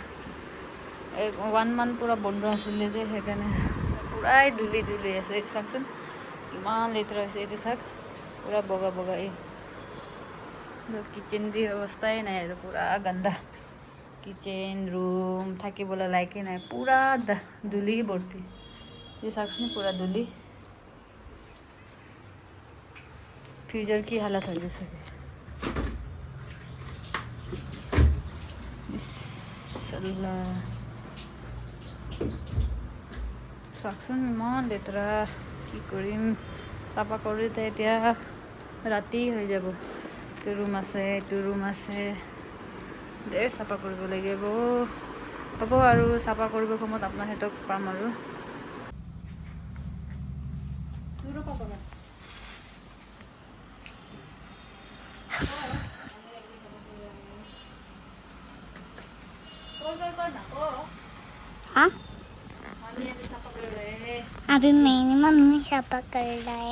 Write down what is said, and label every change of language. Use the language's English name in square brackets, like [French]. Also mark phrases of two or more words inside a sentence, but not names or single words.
[Assamese] 1 মান্থ পূৰা বন্ধ আছিলে যে সেইকাৰণে পূৰাই ধূলি ধূলি আছে এইটো চাওকচোন ইমান লেতেৰা হৈছে এইটো চাওক পূৰা বগা বগা এই কিচেন দি অৱস্থাই নাই আৰু পূৰা গন্দা [English] kitchen room [Assamese] থাকিবলৈ লাইকে নাই পূৰা ধূলি ভৰ্তি এই চাওকচোন পূৰা ধূলি [Hindi] फ्यूचर की हालत हो गई [Assamese] চাওকচোন ইমান লেতেৰা কি কৰিম চাফা কৰোঁতে এতিয়া ৰাতি হৈ যাব এইটো ৰুম আছে ধেৰ চাফা কৰিব লাগিব হ'ব আৰু চাফা কৰিব সময়ত আপোনাৰ সিহঁতক পাম আৰু [Hindi] हाँ अभी मैंने मम्मी साफा कर रहा है